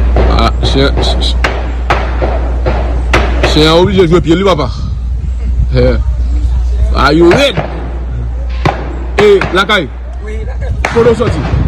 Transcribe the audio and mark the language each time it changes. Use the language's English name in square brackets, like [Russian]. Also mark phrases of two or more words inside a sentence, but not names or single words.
[Haitian Creole] Ah, se, se, se, se yon oblije jwe pye li, papa. [English] Eh. Are you ready? [Haitian Creole] Eh, Lakay. Oui, Lakay. Koto soti?